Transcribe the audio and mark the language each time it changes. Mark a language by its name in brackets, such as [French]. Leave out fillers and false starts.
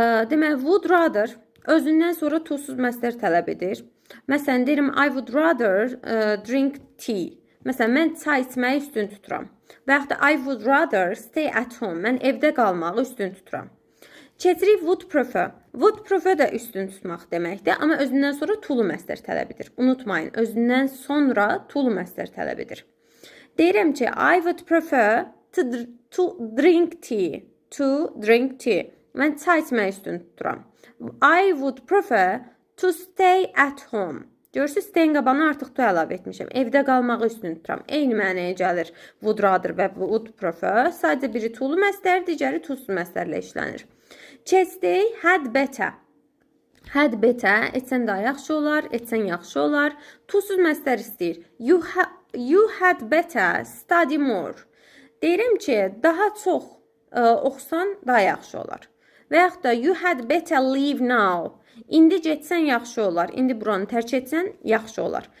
[Azerbaijani] Deməli, would rather özündən sonra to-suz məstər tələb edir. Məsələn, deyirəm, [English] I would rather drink tea. [Azerbaijani] Məsələn, mən çay içməyi üstün tuturam. Və yaxud da [English] I would rather stay at home. [Azerbaijani] Mən evdə qalmağı üstün tuturam. Keçirik would prefer. Would prefer də üstün tutmaq deməkdir. Amma özündən sonra to-lu məstər tələb edir. Unutmayın, özündən sonra to-lu məstər tələb edir. Deyirəm ki, [English] I would prefer to drink tea. To drink tea. [Azerbaijani] Mən çay içməyi üstün tuturam. [English] I would prefer to stay at home. [Azerbaijani] Görürsünüz, stay'in qabağına artıq to əlavə etmişəm. Evdə qalmağı üstün tuturam. Eyni mənəyə gəlir would rather və would prefer. Sadəcə biri to-lu məstər, digəri to-suz məstərlə işlənir. Keçdik, had better. Had better, etsən daha yaxşı olar, etsən yaxşı olar. To-suz məstər istəyir. [English] You had better study more. [Azerbaijani] Deyirəm ki, daha çox oxusan daha yaxşı olar. Və yaxud da [English] you had better leave now. [Azerbaijani] İndi getsən yaxşı olar. İndi buranı tərk etsən yaxşı olar.